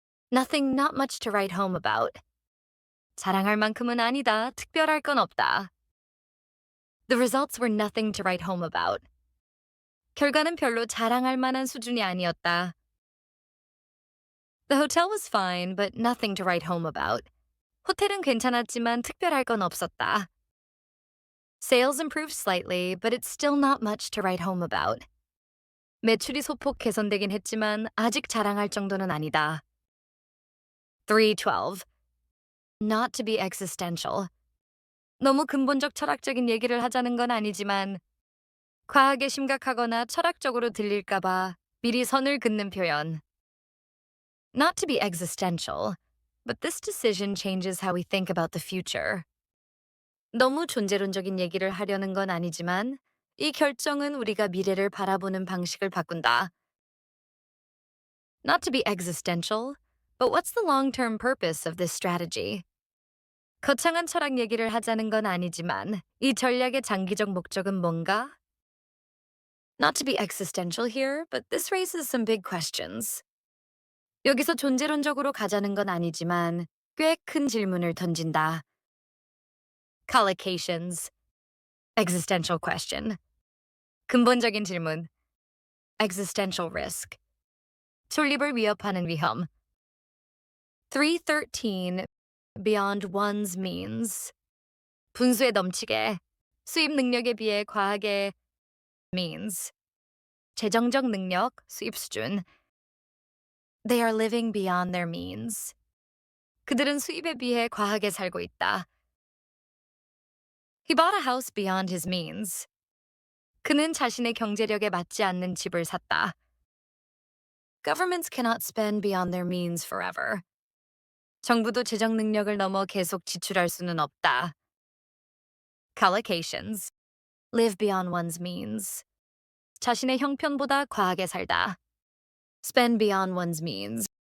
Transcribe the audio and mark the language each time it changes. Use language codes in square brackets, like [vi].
[en] Nothing not much to write home about. [ko] 자랑할 만큼은 아니다. 특별할 건 없다. [en] The results were nothing to write home about. [ko] 결과는 별로 자랑할 만한 수준이 아니었다. [en] The hotel was fine, but nothing to write home about. [ko] 호텔은 괜찮았지만 특별할 건 없었다. [en] Sales improved slightly, but it's still not much to write home about. [ko] 매출이 소폭 개선되긴 했지만 아직 자랑할 정도는 아니다. [en] 312. Not to be existential. [ko] 너무 근본적 철학적인 얘기를 하자는 건 아니지만 과하게 심각하거나 철학적으로 들릴까봐 미리 선을 긋는 표현. [en] Not to be existential, but this decision changes how we think about the future. [ko] 너무 존재론적인 얘기를 하려는 건 아니지만 이 결정은 우리가 미래를 바라보는 방식을 바꾼다. [en] Not to be existential, but what's the long-term purpose of this strategy? [ko] 거창한 철학 얘기를 하자는 건 아니지만 이 전략의 장기적 목적은 뭔가? [en] Not to be existential here, but this raises some big questions. [ko] 여기서 존재론적으로 가자는 건 아니지만 꽤 큰 질문을 던진다. [en] Collocations. Existential question. [ko] 근본적인 질문. [en] Existential risk. [ko] 존립을 위협하는 위험. 313. [en] Beyond one's means. [ko] 분수에 넘치게. 수입 능력에 비해 과하게. Means. 재정적 능력, 수입 수준. [en] They are living beyond their means. [ko] 그들은 수입에 비해 과하게 살고 있다. [en] He bought a house beyond his means. [ko] 그는 자신의 경제력에 맞지 않는 집을 샀다. [en] Governments cannot spend beyond their means forever. [ko] 정부도 재정 능력을 넘어 계속 지출할 수는 없다. [en] Collocations. Live beyond one's means. [ko] 자신의 형편보다 과하게 살다. [en] Spend beyond one's means.